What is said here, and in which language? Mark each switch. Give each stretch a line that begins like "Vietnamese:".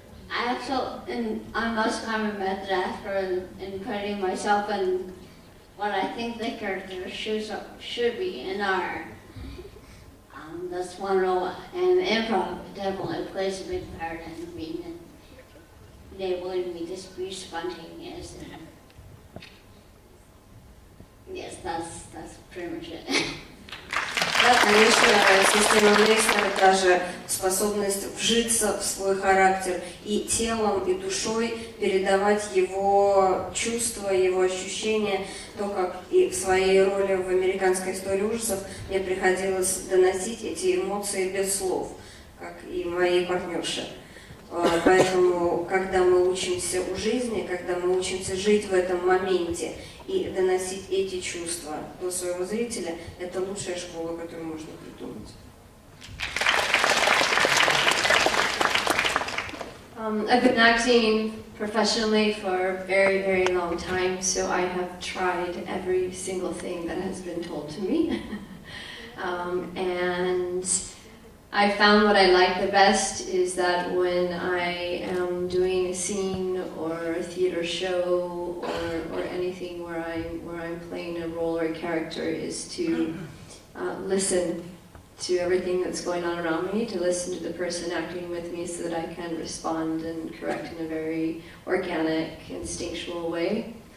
English: I also, I'm most common method actor in putting myself in what I think the character should be and are. That's one role, and improv definitely plays a big part in being enabling me to be spontaneous. And yes, that's pretty much it.
Russian: Да, конечно, система Мейснера даже способность вжиться в свой характер и телом, и душой передавать его чувства, его ощущения, то, как и в своей роли в «Американской истории ужасов» мне приходилось доносить эти эмоции без слов, как и моей партнерше. Поэтому, когда мы учимся у жизни, когда мы учимся жить в этом моменте и доносить эти чувства до своего зрителя, это лучшая школа, которую можно придумать.
English: I've been acting professionally for a very, very long time, so I have tried every single thing that has been told to me. And I found what I like the best is that when I am doing a scene or a theater show or anything where I'm playing a role or a character is to listen to everything that's going on around me, to listen to the person acting with me so that I can respond and correct in a very organic, instinctual way.